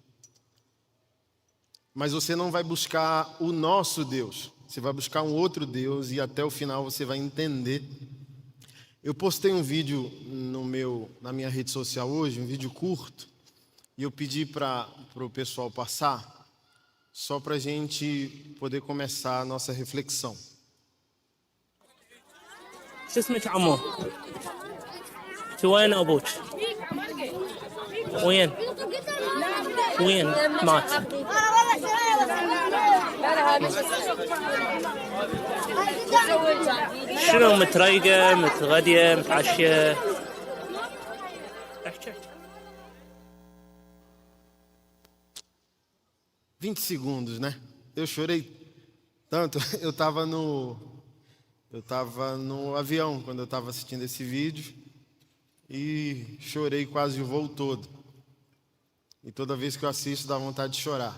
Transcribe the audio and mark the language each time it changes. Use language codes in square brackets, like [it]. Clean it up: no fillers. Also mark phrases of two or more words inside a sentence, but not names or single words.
[pt] Mas você não vai buscar o nosso Deus, você vai buscar um outro Deus e até o final você vai entender. Eu postei um vídeo na minha rede social hoje, um vídeo curto, e eu pedi para o pessoal passar, só para a gente poder começar a nossa reflexão. [ar] شو اسمك عمو؟ شو وين ابوك؟ وين؟ وين مات؟ شنو متريقة متغدية متعشية؟ احكي [pt] 20 segundos, né? Eu chorei tanto, eu estava no avião quando eu estava assistindo esse vídeo e chorei quase o voo todo. E toda vez que eu assisto dá vontade de chorar.